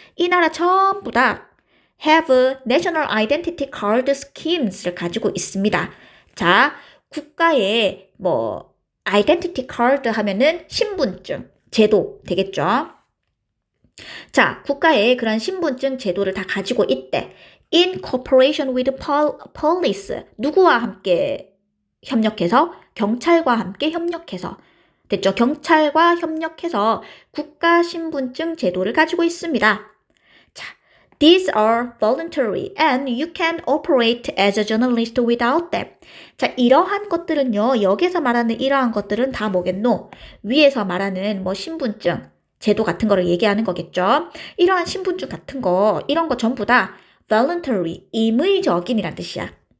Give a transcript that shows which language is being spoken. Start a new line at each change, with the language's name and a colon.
Korean: 이 나라 전부 다
English: have national identity card schemes
Korean: 를 가지고 있습니다. 자, 국가의 뭐 identity card 하면은 신분증 제도 되겠죠. 자, 국가의 그런 신분증 제도를 다 가지고 있대.
English: In cooperation with police.
Korean: 누구와 함께 협력해서? 경찰과 함께 협력해서. 됐죠? 경찰과 협력해서 국가 신분증 제도를 가지고 있습니다. 자,
English: these are voluntary and you can operate as a journalist without them.
Korean: 자, 이러한 것들은요, 여기서 말하는 이러한 것들은 다 뭐겠노? 위에서 말하는 뭐 신분증, 제도 같은 거를 얘기하는 거겠죠. 이러한 신분증 같은 거, 이런 거 전부 다 voluntary, 임의적인이란 뜻이야.